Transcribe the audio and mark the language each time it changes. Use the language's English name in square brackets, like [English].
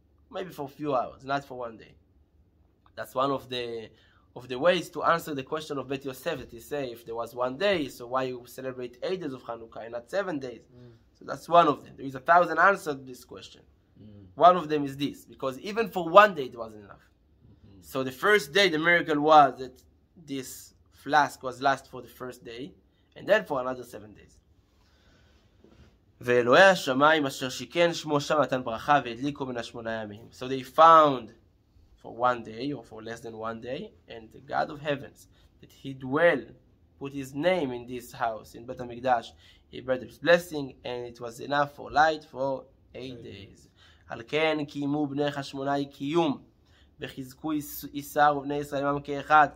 [English] Maybe for a few hours, not for one day. That's one of the ways to answer the question of Bet Yosef, that he say if there was one day, so why you celebrate 8 days of Chanukah and not 7 days? So that's one of them. There is 1,000 answers to this question. One of them is this, because even for one day it wasn't enough. So the first day, the miracle was that this flask was last for the first day, and then for another 7 days. [Hebrew] ואלוהי השמיים אשר שיכן שמו שם נתן ברכה והדליקו מן השמונה ימים. [English] So they found for one day or for less than one day, and the God of heavens, that he put his name in this house, in Bet HaMikdash, he brought his blessing, and it was enough for light for 8 days. [Hebrew] על כן קיימו בני חשמונאי קיום, וחיזקו איסר ובני ישראל עמם כאחד.